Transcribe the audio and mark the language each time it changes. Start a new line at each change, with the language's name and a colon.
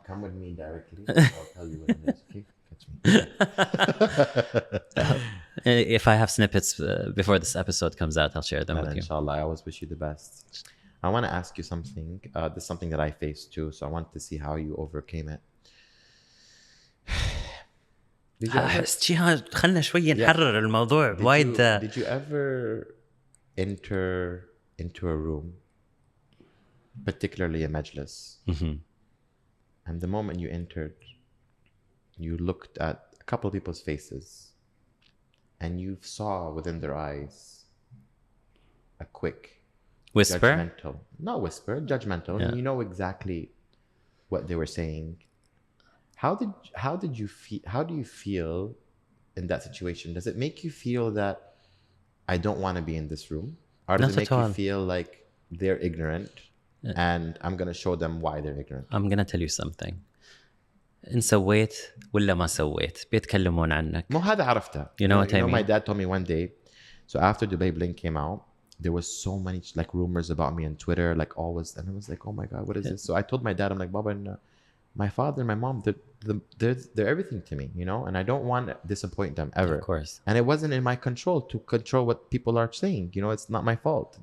English: Come with me directly. I'll tell you what it is. Okay? Catch me. If I have snippets before this episode comes out, I'll share them with you. Inshallah, I always wish you the best. I want to ask you something. This is something that I faced too, so I want to see how you overcame it. Did you ever,
Arabic: جهاد خلنا شوي نحرر الموضوع وايد.
English: did you ever enter into a room, particularly a majlis, and the moment you entered, you looked at a couple of people's faces, and you saw within their eyes a quick whisper? judgmental, not whisper, judgmental, and you know exactly what they were saying. How do you feel in that situation? Does it make you feel that I don't want to be in this room, or does Not it make at all. you feel like they're ignorant and I'm gonna show them why they're ignorant? I'm gonna tell you something.
Arabic: إن سويت ولا ما سويت بيتكلمون عنك. مو هذا عرفته.
English: You know what I mean? My dad told me one day. So after Dubai Bling came out, there was so many like rumors about me on Twitter, like always, and I was like, oh my god, what is this? So I told my dad, I'm like, Baba, and my father and my mom, they're everything to me, you know, and I don't want to disappoint them ever. Of course. And it wasn't in my control to control what people are saying, you know. It's not my fault.